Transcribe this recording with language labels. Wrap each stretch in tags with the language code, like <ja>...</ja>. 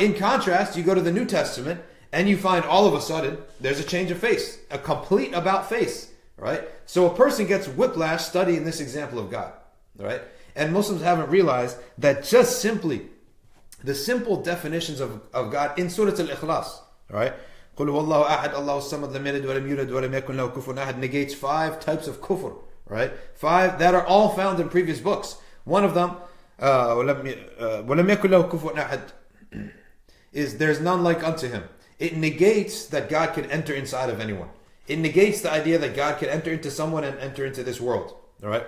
<en>In contrast, you go to the New Testament, and you find all of a sudden, there's a change of face, a complete about face, right? So a person gets whiplash studying this example of God, right? And Muslims haven't realized that just simply, the simple definitions of God in Surah Al-Ikhlas, right?</en> <ar>قُلْ هُوَ اللَّهُ أَحَدٌ اللَّهُ الصَّمَدُ لَمْ يَلِدْ وَلَمْ يُولَدْ وَلَمْ يَكُنْ لَهُ كُفُوًا أَحَدٌ</ar> <en>negates 5 types of kufr, right? 5 that are all found in previous books. One of them,</en> <ar>وَلَمْ يَكُنْ لَهُ كُفُوًا أَحَدٌ,</ar> <en>is there's none like unto Him. It negates that God can enter inside of anyone. It negates the idea that God can enter into someone and enter into this world, all right?</en>